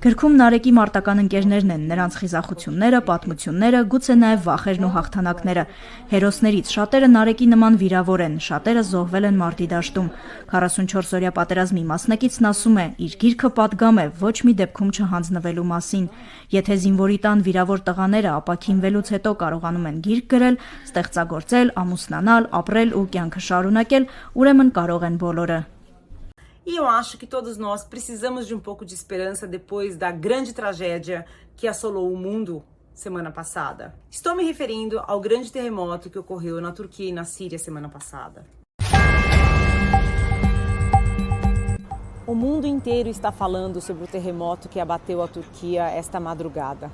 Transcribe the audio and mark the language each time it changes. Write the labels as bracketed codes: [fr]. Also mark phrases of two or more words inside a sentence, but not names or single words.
[hy] Գրքում Նարեկի մարտական ընկերներն են, նրանց խիզախությունները, պատմությունները, գուցե նաև վախերն ու հաղթանակները։ Հերոսներից շատերը Նարեկի նման վիրավոր են, շատերը զոհվել են մարտի դաշտում։ 44-օրյա պատերազմի մասնակիցն ասում է, իր գիրքը պատգամ է ոչ մի դեպքում չհանձնվելու մասին։ Եթե զինվորի տան վիրավոր տղաները ապաքինվելուց հետո կարողանում են գիրք գրել, ստեղծագործել, ամուսնանալ, ապրել ու կյանքը շարունակել, ուրեմն կարող են բոլորը։ [pt] E eu acho que todos nós precisamos de um pouco de esperança depois da grande tragédia que assolou o mundo semana passada. Estou me referindo ao grande terremoto que ocorreu na Turquia e na Síria semana passada. O mundo inteiro está falando sobre o terremoto que abateu a Turquia esta madrugada.